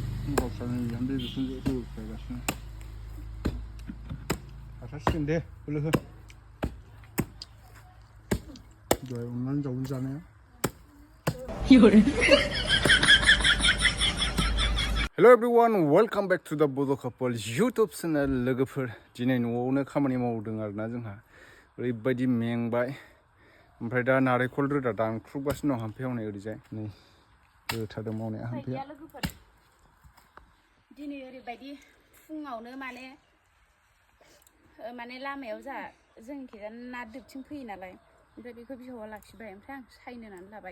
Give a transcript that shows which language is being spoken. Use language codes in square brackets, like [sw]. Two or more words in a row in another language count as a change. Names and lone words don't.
[brx] गावस्रानि बिहामजो बिखुनजो होख्लायगासिनो हाथारसिगोन दे बोलो हो दहाय अननानै जावनो जानाया [en] Hello everyone welcome back to the Bodo couple YouTube channel [brx] लोगोफोर दिनै न'आवनो खामानि मावदों आरोना जोंहा ओरैबायदि मेंबाय ओमफ्राय दा नारेंखल रोदा दानख्रुबगासिनो दं हामफे हनै ओरैजाय नै होथारदों मावनाया हामफेया लोगोफोर दिनै ओरैबायदि फुङावनो माने लामायाव जोंनिखिजा ना दोबथिं फैयो नालाय ओमफ्राय बेखौ बिहावा लाखिबाय ओमफ्राय आं सायनो होननानै लाबाय